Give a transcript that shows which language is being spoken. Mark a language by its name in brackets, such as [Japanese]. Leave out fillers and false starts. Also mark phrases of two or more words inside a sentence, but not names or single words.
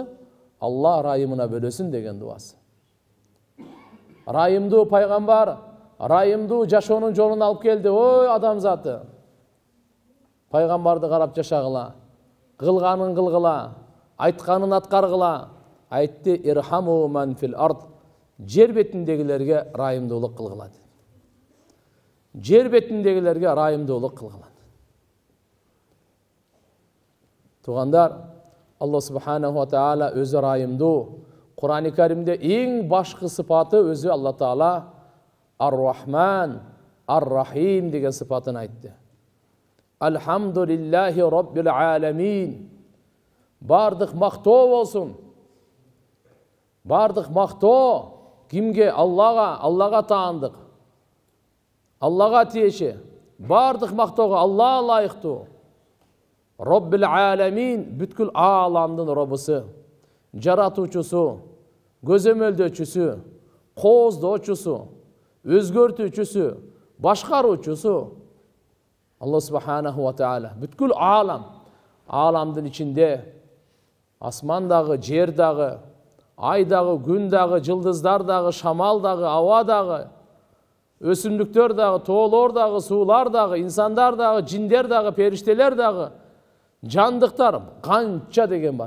[Kyrgyz] Алла ырайымына бөлөсүн деген дуасы. Ырайымдуу пайгамбар, ырайымдуу жашоонун жолун алып келди. Ой, адамзаты. Пайгамбарды карап жашагыла, кылганын кылгыла, айтканын аткаргыла. [Arabic] Айтты, ارحموا من في الأرض. [Kyrgyz] Жер бетиндегилерге ырайымдуулук кылгыла. Жер бетиндегилерге ырайымдуулук кылгыла. Тугандар, Алла [Arabic] سبحانه وتعالى [Kyrgyz] өзү ырайымдуу. Кур'ан-ы Каримде эң башкы сыпаты өзү Алла Таала Ар-Рахман, Ар-Рахим деген сыпатын айтты. [Arabic] الحمد لله رب العالمين. [Kyrgyz] Бардык мактоо болсун. Бардык мактоо кимге? Аллага таандык. Аллага тиеши. Бардык мактоого Алла лайыктуу. [Arabic] رب العالمين, [Kyrgyz] бүткүл ааламдын Робусу, жаратуучусу, көзөмөлдөөчүсү, кооздоочусу, өзгөртүүчүсү, башкаруучусу Алла [Arabic] سبحانه وتعالى. [Kyrgyz] Бүткүл ааламдын ичинде асман дагы, жер дагы, ай дагы, күн дагы, жылдыздар дагы, шамал дагы, аба дагы, өсүмдүктөр дагы, тоолор дагы, суулар дагы, инсандар дагы, жиндер дагы, периштелер дагы, жандыктар канча деген бар.